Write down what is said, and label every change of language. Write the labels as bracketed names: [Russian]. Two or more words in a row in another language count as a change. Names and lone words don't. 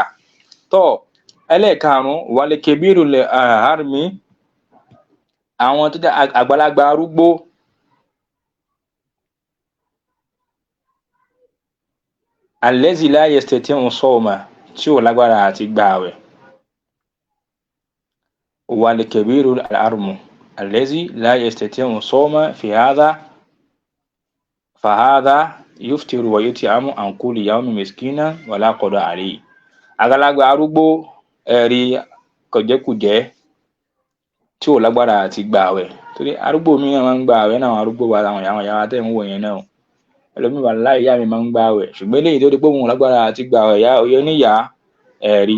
[Yoruba] Tọ́ ẹlẹ́ẹ̀karùn-ún [Arabic] والكبير الهرم, [Yoruba] àwọn tó jẹ́ àgbàlagbà arúgbó, [Arabic] الذي لا يستطيع الصوم, [Yoruba] tí ò lágbára àti gba àwẹ̀. [Arabic] والكبير الهرم الذي لا يستطيع الصوم فهذا يفطر ويطعم عن كل يوم مسكينا ولا قضاء عليه. [Yoruba] Àgbàlagbà arúgbó, ẹ̀rí kọ̀jẹ́kùjẹ́ tí ò lágbára àti gba àwẹ̀, torí arúgbó mi náà máa ń gba àwẹ̀ náà, àwọn arúgbó wa àwọn ìyá tẹ̀ ń wò yẹn náà. Ẹlòmíì wà láì ìyá mi máa ń gba àwẹ̀ ṣùgbọ́n eléyìí tó di pé òun lágbára àti gba àwẹ̀ oyè níyà, ẹ̀rí.